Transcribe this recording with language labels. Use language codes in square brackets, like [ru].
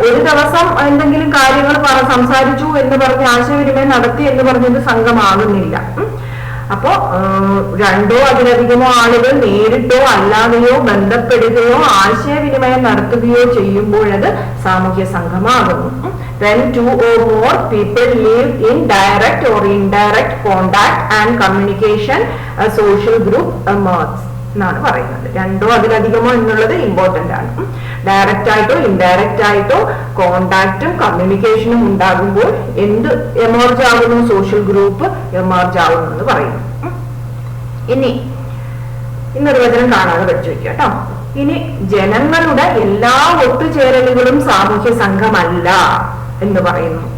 [ml] ഒരു ദിവസം എന്തെങ്കിലും കാര്യങ്ങൾ സംസാരിച്ചു എന്ന് പറഞ്ഞ് ആശയവിനിമയം നടത്തി എന്ന് പറഞ്ഞത് സംഘമാകുന്നില്ല. അപ്പോ 2 അതിലധികമോ ആളുകൾ നേരിട്ടോ അല്ലാതെയോ ബന്ധപ്പെടുകയോ ആശയവിനിമയം നടത്തുകയോ ചെയ്യുമ്പോഴത് സാമൂഹ്യ സംഘമാകുന്നു. [en] When 2 or more people live in direct or indirect contact and communication, a social group emerges [ml] എന്നാണ് പറയുന്നത്. 2 അതിലധികമോ എന്നുള്ളത് ഇമ്പോർട്ടന്റ് ആണ്. ഡയറക്റ്റ് ആയിട്ടോ ഇൻഡയറക്റ്റ് ആയിട്ടോ കോണ്ടാക്റ്റും കമ്മ്യൂണിക്കേഷനും ഉണ്ടാകുമ്പോൾ എന്ത് എമർജ് ആകുന്നു, സോഷ്യൽ ഗ്രൂപ്പ് എമർജ് ആകുന്നു എന്ന് പറയുന്നു. ഇനി നിർവചനം കാണാതെ പഠിച്ചു വെക്കുക കേട്ടോ. ഇനി ജനങ്ങളുടെ എല്ലാ ഒത്തുചേരലുകളും സാമൂഹ്യ സംഘമല്ല എന്ന് പറയുന്നു.